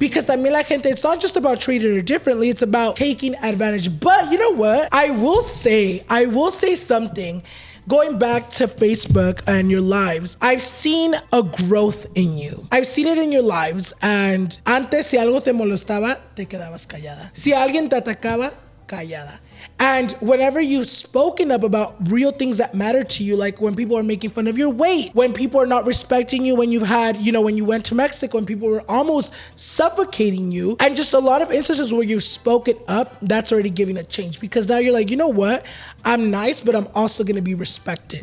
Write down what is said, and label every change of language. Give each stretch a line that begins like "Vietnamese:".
English: Because
Spanish: también la gente,
English: it's not just about treating her differently, it's about taking advantage. But you know what? I will say something. Going back to Facebook and your lives, I've seen a growth in you. I've seen it in your lives.
Spanish: And antes, si algo te molestaba, te quedabas callada. Si alguien te atacaba, callada.
English: And whenever you've spoken up about real things that matter to you, like when people are making fun of your weight, when people are not respecting you, when you've had, when you went to Mexico and people were almost suffocating you, and just a lot of instances where you've spoken up, that's already giving a change. Because now you're like, you know what? I'm nice, but I'm also going to be respected.